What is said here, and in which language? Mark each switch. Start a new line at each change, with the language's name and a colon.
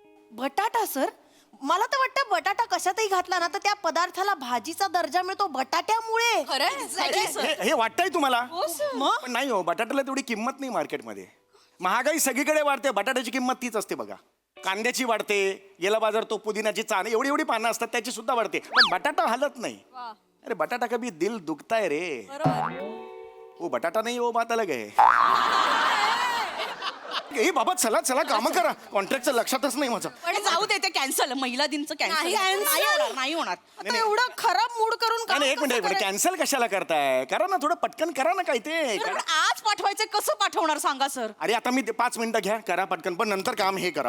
Marathi: बटाटा सर, मला तर वाटतं बटाटा कशातही घातला ना तर त्या पदार्थाला भाजीचा दर्जा मिळतो बटाट्यामुळे. खरं. हे वाटतंय तुम्हाला? मग पण नाही हो, बटाट्याला तेवढी किंमत नाही मार्केटमध्ये. महागाई सगळीकडे वाढते, बटाट्याची किंमत तीच असते बघा. कांद्याची वाढते, गेला बाजार तो पुदिनाची चाण एवढी एवढी पानं असतात त्याची सुद्धा वाढते, पण बटाटा हलत नाही.
Hindi: अरे बटाटा कभी दिल दुखता है रे. वो बटाटा नहीं वो बात अलग है.
Marathi: ए बाबा चला चला कामं करा. कॉन्ट्रॅक्टचं लक्षातच नाही माझं. पण जाऊ दे, ते कॅन्सल, महिला दिनचं कॅन्सल नाही होणार. आता एवढं खराब मूड करून काम नाही, एक कसं मिनिट करायचं? कॅन्सल कशाला करताय? करा ना, थोडं पटकन करा ना काय ते. सर, पण आज पाठवायचं कसं पाठवणार सांगा सर? अरे आता मी 5 मिनिटं घ्या, करा पटकन, पण नंतर काम हे करा